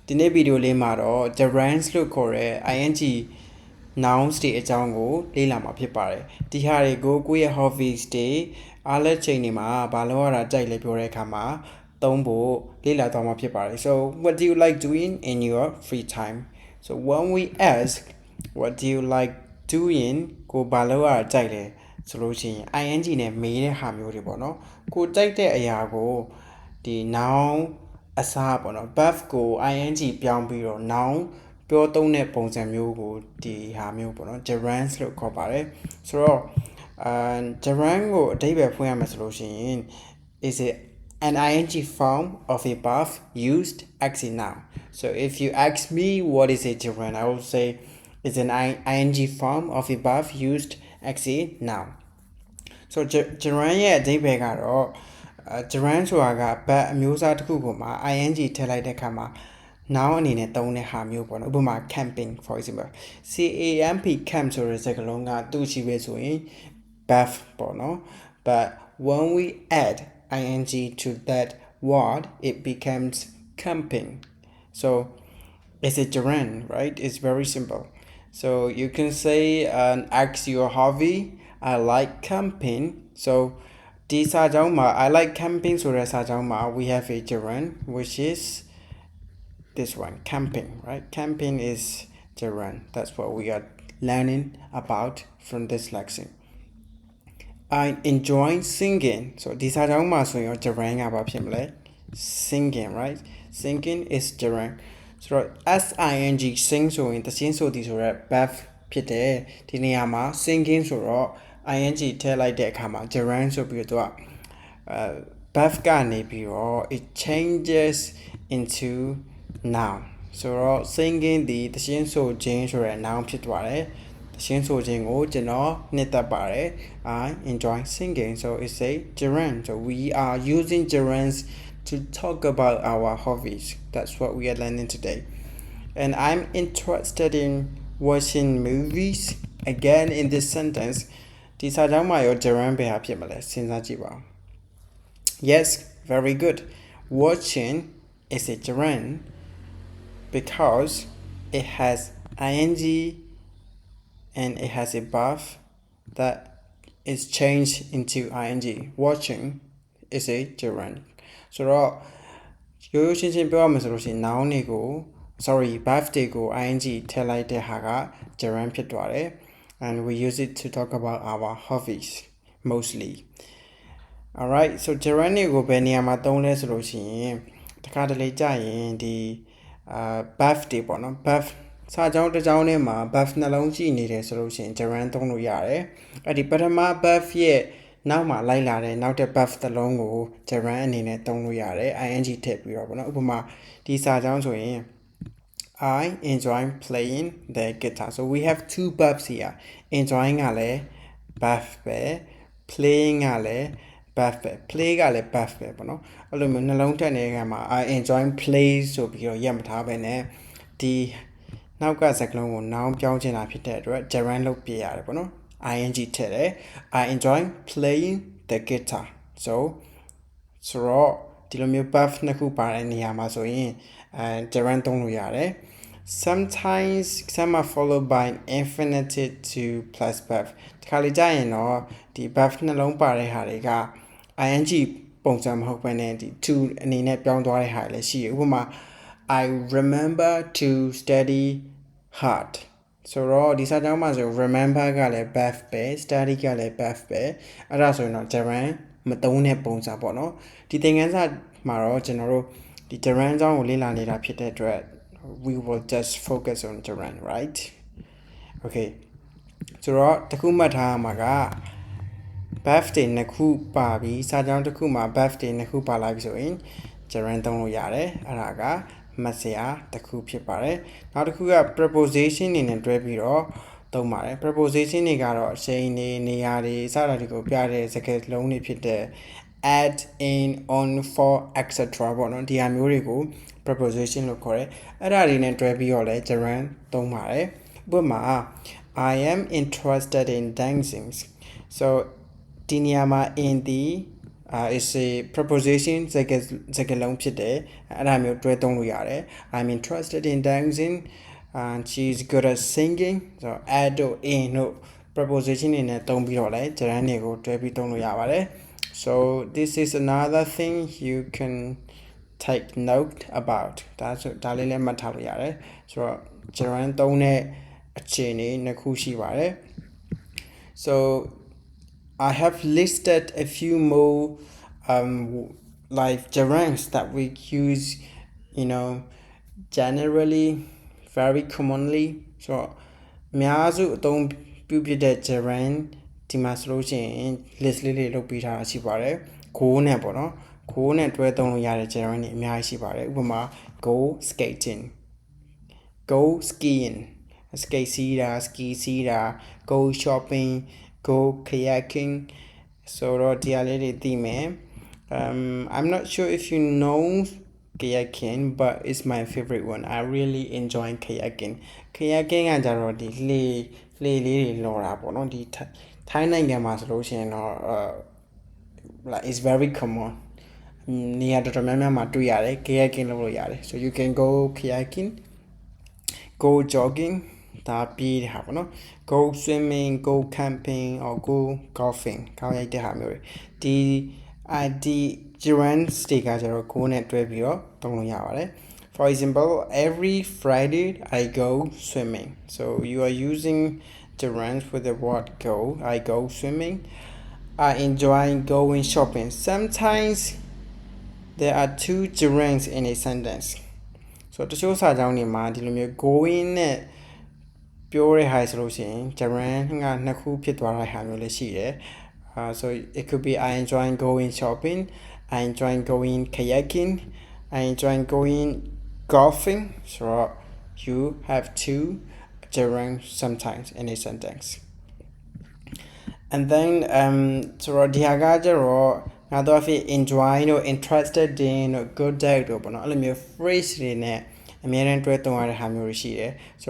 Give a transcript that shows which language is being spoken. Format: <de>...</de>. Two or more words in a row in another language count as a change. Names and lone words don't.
<my>ဒီနေ့ဗီဒီယိုလေးမှာတော့ gerunds လို့ခေါ်တဲ့</my> <en>ing nouns</en> <my>တွေအကြောင်းကိုလေ့လာမှာဖြစ်ပါတယ်ဒီဟာတွေကိုကိုယ့်ရဲ့ hobbies တွေအားလက်ချိန်တွေမှာဘာလို့ရတာကြိုက်လဲပြောတဲ့အခါမှာသုံးဖို့လေ့လာသွားမှာဖြစ်ပါတယ်</my> <en>so what do you like doing in your free time so when we ask what do you like doing</en> <my>ကိုဘာ လို့ရတာကြိုက်လဲဆိုလို့ရှိရင် ing နဲ့မေးတဲ့ဟာမျိုးတွေပေါ့နော်ကိုကြိုက်တဲ့အရာကိုဒီ noun အစားပေါ့နော် verb ကို ing ပြောင်းပြီးတော့ noun ပြောသုံးတဲ့ပုံစံမျိုးကိုဒီဟာမျိုးပေါ့နော် gerunds လို့ခေါ်ပါတယ်ဆိုတော့</my> <en>gerund</en> <my>ကိုအဓိပ္ပာယ်ဖွင့်ရမယ်ဆိုလို့ရှိရင်</my> <en>is it an ing form of a verb used as a noun so if you ask me what is a gerund I will say it's an ing form of a verb used as a noun so</en> <my>gerund ရဲ့အဓိပ္ပာယ်ကတော့gerund ဆိုတာက verb အမျိုးအစားတစ်ခုကိုမှာ ing ထည့်လိုက်တဲ့အခါမှာ noun အနေနဲ့ သုံးတဲ့ဟာမျိုးပေါ့နော်ဥပမာ camping</my> <en>for example camp camp</en> <my>ဆိုတဲ့စကားလုံးကသူ့ရှိပဲဆိုရင် verb ပေါ့</my> <en>နော် but when we add ing to that word it becomes camping so it's a gerund right it's very simple so you can say ask your hobby I like camping so</en> <my>ဒီစာကြောင်းမှာ</my> <en>I like camping</en> <my>ဆိုတဲ့စာကြောင်းမှာ</my> <en>we have a gerund which is this one camping right camping is gerund that's what we are learning about from this lesson I enjoy singing so</en> <my>ဒီစာကြောင်းမှာဆိုရင် gerund ကဘာဖြစ်မလဲ</my> <en>singing right singing is gerund</en> <my>ဆိုတော့</my> <en>sing sing</en> <my>ဆိုရင်တခြင်းဆိုသည်ဆိုတော့ verb ဖြစ်တယ်ဒီနေရာ မှာ singing ဆိုတော့ ing ထည့်လိုက်တဲ့အခါမှာ gerund ဆိုပြီးတော့verb ကနေပြီးတော့</my> <en>it changes into noun</en> <my>ဆိုတော့ singing ဒီ တခြင်းဆိုခြင်းဆိုတဲ့ noun ဖြစ်သွားတယ်တခြင်းဆိုခြင်းကိုကျွန်တော်နှစ်သက်</my> <en>ပါတယ် I enjoy singing so it's a gerund so we are using gerunds to talk about our hobbies that's what we are learning today and I'm interested in watching movies again in this sentence</en> <my>ဒီစာကြောင်းမှာရော gerund ပဲဟာဖြစ်မလဲစဉ်းစားကြည့်ပါဦး</my> <en>yes very good watching is a gerund because it has ing and it has a verb that is changed into ing watching is a gerund</en> <my>ဆိုတော့ရိုးရိုးရှင်းရှင်းပြောရမယ်ဆိုလို့ရှိရင် noun တွေကို sorry verb တွေကို ing ထည့်လိုက်တဲ့ဟာက gerund ဖြစ်သွားတယ်</my> <en>and we use it to talk about our hobbies mostly</en> <my>alright so gerund တွေကိုဘယ်နေရာမှာသုံးလဲဆိုလို့ရှိရင်တခါတလေကြာရင်ဒီverb တွေပေါ့နော် verb စာကြောင်းတစ်ကြောင်းထဲမှာ verb နှလုံးရှိနေတယ်ဆိုလို့ရှိရင် gerund သုံးလို့ရတယ်အဲ့ဒီပထမ verb ရဲ့နောက်မှာလိုက်လာတဲ့နောက်တဲ့ verb တစ်လုံးကို gerund အနေနဲ့သုံးလို့ရတယ် ing ထည့်ပြီးတော့ပေါ့နော်ဥပမာဒီစာကြောင်းဆိုရင်</my> <en>I enjoy playing the guitar so we have two verbs here enjoying</en> <my>ကလည်း verb ပဲ playing ကလည်း verb ပဲ play ကလည်း verb ပဲပေါ့နော်အဲ့လိုမျိုးနှလုံးထည့်နေတဲ့အခါမှာ</my> <en>I enjoy play</en> <my>ဆိုပြီးတော့ရက်မထားပဲနဲ့ဒီနောက်က စကားလုံးကို noun ပြောင်းချင်တာဖြစ်တဲ့အတွက် gerund လုပ်ပြရတယ်ပေါ့နော် ing ထည့်တယ်</my> <en>I enjoy playing the guitar so</en> <my>တော့ဒီလိုမျိုး verb နှစ်ခုပါတဲ့နေရာမှာဆို ရင်gerund သုံးလို့ရတယ်</my> <en>sometimes some are followed by infinitive to plus verb</en> <my>တခါလေကြာရင်တော့ဒီ verb နှလုံးပါတဲ့ ဟာတွေက ing ပုံစံမဟုတ်ဘဲနဲ့ဒီ to အနေနဲ့ပြောင်းသွားတဲ့ဟာတွေလည်းရှိတယ်ဥပမာ</my> <en>I remember to study hard</en> <my>ဆိုတော့ဒီစာကြောင်းမှာဆို remember ကလည်း verb ပဲ study ကလည်း verb ပဲအဲ့ဒါဆိုရင်တော့ gerund မသုံးတဲ့ပုံစံပေါ့နော်ဒီသင်ခန်းစာမှာတော့ကျွန်တော်တို့ဒီ gerund အကြောင်းကိုလေ့လာနေတာဖြစ်တဲ့အတွက်</my> <en>we will just focus on gerund right okay</en> <my>ဆိုတော့တခုမှတ်ထားမှာက verb တွေနှစ်ခုပါပြီးစာကြောင်းတစ်ခုမှာ verb တွေနှစ်ခုပါလာပြီဆိုရင် gerund သုံးလို့ရတယ်အဲ့ဒါကမှတ်စရာတစ်ခုဖြစ်ပါတယ်နောက်တစ်ခုက preposition အနေနဲ့တွဲပြီးတော့သုံးပါတယ် preposition တွေကတော့အချိန်တွေနေရာတွေစတာတွေကိုပြတဲ့စကားလုံးတွေဖြစ်တဲ့</my> <en>add in on for etc</en> <my>ပေါ့နော်ဒီဟာမျိုးတွေကို preposition လို့ခေါ်တယ်အဲ့ဒါတွေနဲ့တွဲပြီးတော့လဲ gerund သုံးပါတယ်ဥပမာ</my> <en>I am interested in dancing so</en> <my>ဒီနေရာမှာ</my> <en>in the is a preposition</en> <my>စကားလုံးဖြစ်တယ်အဲ့ဒါမျိုးတွဲသုံးလို့ရတယ်</my> <en>I'm interested in dancing and she's good at singing so</en> <my>add တို့ in တို့ preposition တွေနဲ့သုံးပြီးတော့လဲ gerund တွေကိုတွဲပြီးသုံးလို့ရပါတယ်</my> <en>so this is another thing you can take note about</en> <my>ဒါလေးလည်းမှတ်ထားလို့ရတယ်ဆိုတော့ gerund သုံးတဲ့အခြေအနေနှစ်ခုရှိပါတယ် so</my> <en>I have listed a few more like gerunds that we use you know generally very commonly so</en> <my>အများစုအသုံးပြုဖြစ်တဲ့ gerund ဒီမှာဆိုလို့ရှိရင် list လေးတွေလုပ်ပေးထားတာရှိပါတယ် go နဲ့ပေါ့နော် go နဲ့တွဲသုံးလို့ရတဲ့ gerund တွေအများကြီးရှိပါတယ်ဥပမာ</my> <en>go skating go skiing</en> <my>skate စီးတာ ski စီးတာ</my> <en>go shopping go kayaking</en> <my>so တော့ဒီအလေးတွေသိမယ်</my> <en>I'm not sure if you know kayaking but it's my favorite one I really enjoy kayaking kayaking</en> <my>ကကြတော့ဒီလှေလေးတွေလော်တာပေါ့နော်ဒီထိုင်းနိုင်ငံမှာ ဆိုလို့ရှိရင်တော့</my> <en>like it's very common</en> <my>နေရာတော်တော်များများမှာတွေ့ရတယ် kayaking လုပ်လို့ရတယ်</my> <en>so you can go kayaking go jogging</en> <my>ဒါပြေးတဲ့ဟာပေါ့နော်</my> <en>go swimming go camping or go golfing</en> <my>ကောင်းရိုက်တဲ့ဟာမျိုးတွေဒီ gerund တွေကကျတော့ go နဲ့တွဲပြီးတော့သုံးလို့ရပါတယ်</my> <en>for example every Friday I go swimming so you are using gerund with the word go I go swimming I enjoy going shopping sometimes there are two gerunds in a sentence so</en> <my>တချို့စာကြောင်းတွေမှာဒီလိုမျိုး going နဲ့ပြောတဲ့ဟာဆိုလို့ရှိရင် gerund ကနှစ်ခုဖြစ်သွားတဲ့ဟာမျိုးလည်းရှိတယ်</my> <en>so it could be I enjoy going shopping I enjoy going kayaking I enjoy going golfing so you have two gerunds sometimes in a sentence and then so</en> <my>ဒီဟာကကျတော့ငါတို့အဖြစ် enjoy တို့</my> <en>interested in</en> <my>တို့</my> <en>good at</en> <my>တို့ပေါ့နော်အဲ့လိုမျိုး phrase တွေနဲ့အများနဲ့တွဲသုံးရတဲ့ဟာမျိုးတွေရှိတယ်ဆို</my>